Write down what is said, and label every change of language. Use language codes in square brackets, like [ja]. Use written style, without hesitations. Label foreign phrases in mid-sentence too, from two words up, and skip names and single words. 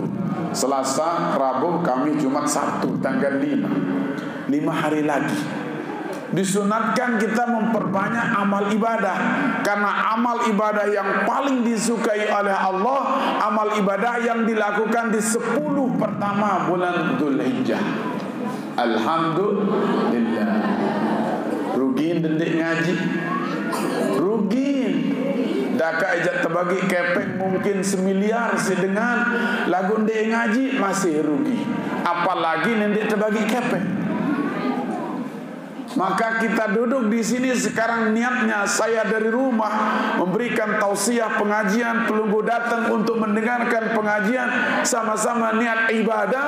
[id] Selasa, Rabu, Kamis, Jumat, Sabtu, tanggal 5. 5 hari lagi. Disunatkan kita memperbanyak amal ibadah, karena amal ibadah yang paling disukai oleh Allah, amal ibadah yang dilakukan di 10 pertama bulan Dzulhijjah. Alhamdulillah. [sas] Rugiin dendik ngaji, rugiin. Daka ijat terbagi kepeng mungkin 1 miliar sedengan lagu ndek ngaji masih rugi, apalagi ndek terbagi kepeng. [id] Maka kita duduk di sini sekarang, niatnya saya dari rumah memberikan tausiah pengajian, pelunggu datang untuk mendengarkan pengajian, sama-sama niat ibadah.